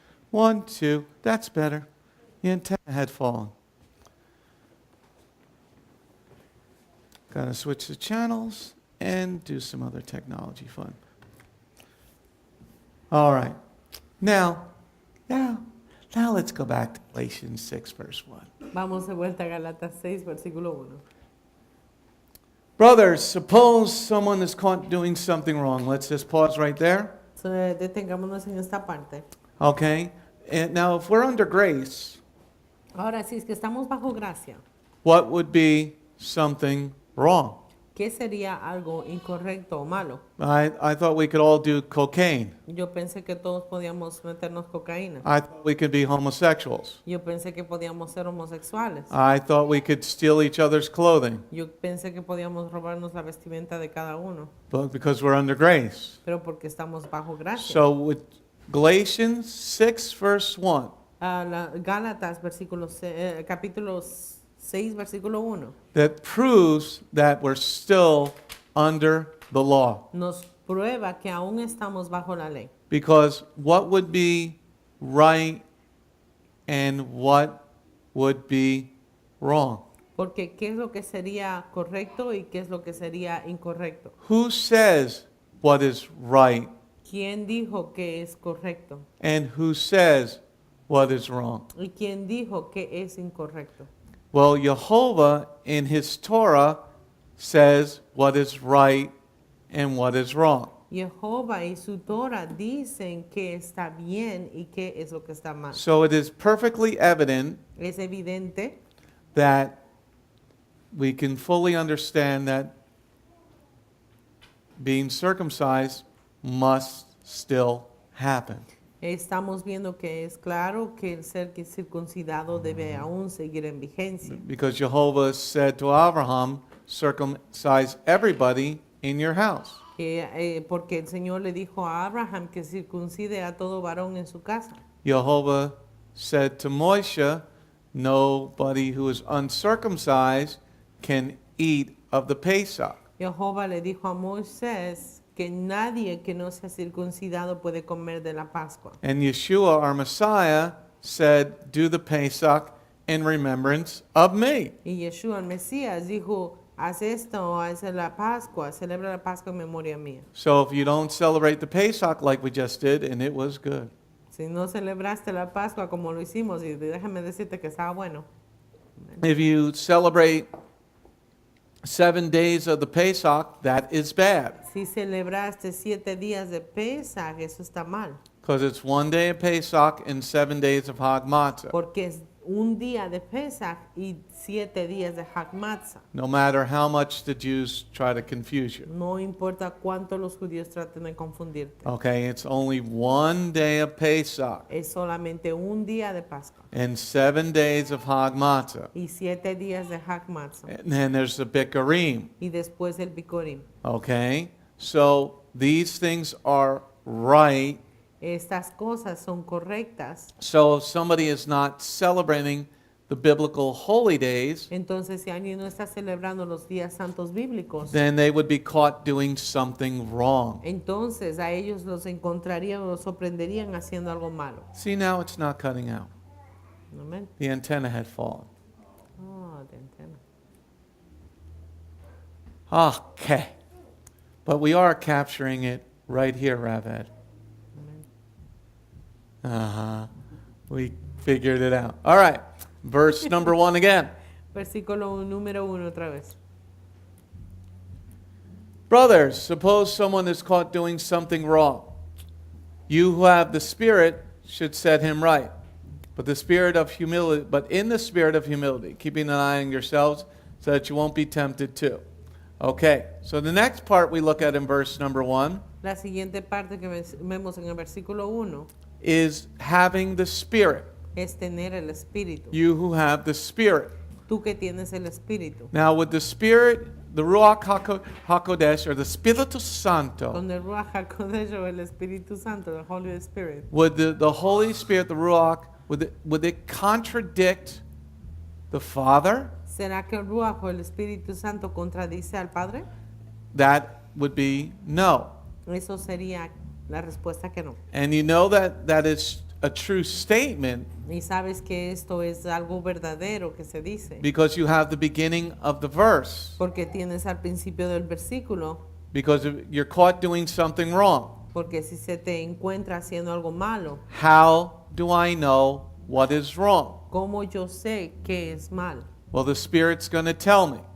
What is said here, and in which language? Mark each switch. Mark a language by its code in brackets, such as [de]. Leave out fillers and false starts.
[en] 1, 2. That's better. The antenna had fallen. Gotta switch the channels and do some other technology fun. All right. Now let's go back to Galatians 6, verse 1. [es] Vamos de vuelta a Galatas 6, versículo 1. [en] Brothers, suppose someone is caught doing something wrong. Let's just pause right there. [es] So, detengámonos en esta parte. [en] Okay? And now, if we're under grace, [es] Ahora, si es que estamos bajo gracia, [en] what would be something wrong? [es] ¿qué sería algo incorrecto o malo? [en] I thought we could all do cocaine. [es] Yo pensé que todos podíamos meternos cocaína. [en] I thought we could be homosexuals. [es] Yo pensé que podíamos ser homosexuales. [en] I thought we could steal each other's clothing. [es] Yo pensé que podíamos robarnos la vestimenta de cada uno. [en] But because we're under grace. [es] Pero porque estamos bajo gracia. [en] So with Galatians 6, verse 1, [es] Gálatas, capítulo 6, versículo 1. [en] that proves that we're still under the law. [es] Nos prueba que aún estamos bajo la ley. [en] Because what would be right and what would be wrong? [es] Porque ¿qué es lo que sería correcto y qué es lo que sería incorrecto? [en] Who says what is right [es] ¿Quién dijo que es correcto? [en] and who says what is wrong? [es] ¿Y quién dijo que es incorrecto? [en] Well, Jehovah in his Torah says what is right and what is wrong. [es] Jehová y su Torah dicen que está bien y qué es lo que está mal. [en] So it is perfectly evident [es] Es evidente [en] that we can fully understand that being circumcised must still happen. [es] Estamos viendo que es claro que el ser circuncidado debe aún seguir en vigencia. [en] Because Jehovah said to Abraham, circumcise everybody in your house. [es] Porque el Señor le dijo a Abraham que circuncide a todo varón en su casa. [en] Jehovah said to Moshe, nobody who is uncircumcised can eat of the Pesach. [es] Jehová le dijo a Moisés que nadie que no sea circuncidado puede comer de la Pascua. [en] And Yeshua, our Messiah, said, do the Pesach in remembrance of me. [es] Y Yeshua, el Mesías, dijo, haz esto, haz la Pascua, celebra la Pascua en memoria mía. [en] So if you don't celebrate the Pesach like we just did, and it was good. [es] Si no celebraste la Pascua como lo hicimos, y déjame decirte que estaba bueno. [en] If you celebrate 7 days of the Pesach, that is bad. [es] Si celebraste 7 días de Pesach, eso está mal. [en] Because it's 1 day of Pesach and 7 days of Hag Matzah. [es] Porque es un día de Pesach y 7 días de Hag Matzah. [en] No matter how much the Jews try to confuse you. [es] No importa cuánto los judíos traten de confundirte. [en] Okay, it's only 1 day of Pesach [es] Es solamente un día de Pascua [en] and 7 days of Hag Matzah. [es] y 7 días de Hag Matzah. [en] And then there's the Bikurim. [es] Y después el Bikurim. [en] Okay, so these things are right. [es] Estas cosas son correctas. [en] So if somebody is not celebrating the biblical holy days, [es] Entonces, si alguien no está celebrando los días santos bíblicos, [en] then they would be caught doing something wrong. [es] entonces a ellos los encontrarían o los sorprenderían haciendo algo malo. [en] See, now it's not cutting out. [es] Amén. [en] The antenna had fallen. [es] Oh, te entiendo. [en] Okay. But we are capturing it right here, Raved. Uh-huh. We figured it out. All right. Verse number 1 again. [es] Versículo número 1 otra vez. [en] Brothers, suppose someone is caught doing something wrong. You who have the Spirit should set him right. But in the spirit of humility, keeping an eye on yourselves so that you won't be tempted too. Okay, so the next part we look at in verse number 1 [es] La siguiente parte que vemos en el versículo 1 [en] is having the Spirit. [es] es tener el Espíritu. [en] You who have the Spirit. [es] Tú que tienes el Espíritu. [en] Now, would the Spirit the Ruach HaKodesh, or the Espíritu Santo, [es] Con el Ruach HaKodesh o el Espíritu Santo, [en] the Holy Spirit. would the Holy Spirit, the Ruach, would it contradict the Father? [es] ¿Será que el Ruach o el Espíritu Santo contradice al Padre? [en] That would be no. [es] Eso sería la respuesta que no. [en] And you know that is a true statement [es] Y sabes que esto es algo verdadero que se dice. [en] because you have the beginning of the verse. [es] Porque tienes al principio del versículo. [en] Because if you're caught doing something wrong. [es] Porque si se te encuentra haciendo algo malo, [en] How do I know what is wrong? [es] ¿cómo yo sé que es mal? [en] Well, the Spirit's going to tell me.